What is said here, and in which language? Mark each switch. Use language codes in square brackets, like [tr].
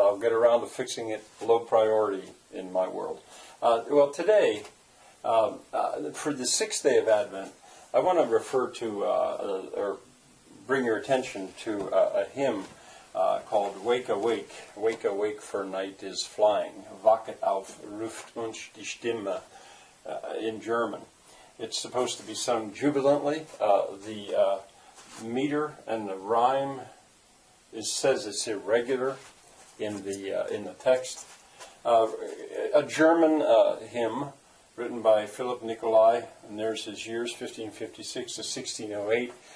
[en] I'll get around to fixing it. Low priority in my world. Well, today, for the sixth day of Advent, I want to refer to or bring your attention to a hymn called "Wake Awake." Wake awake, for night is flying. [de] Wachet auf, ruft uns die Stimme [en] in German. It's supposed to be sung jubilantly. The meter and the rhyme says it's irregular in the text. A German hymn written by Philip Nicolai, and there's his years, 1556 to 1608.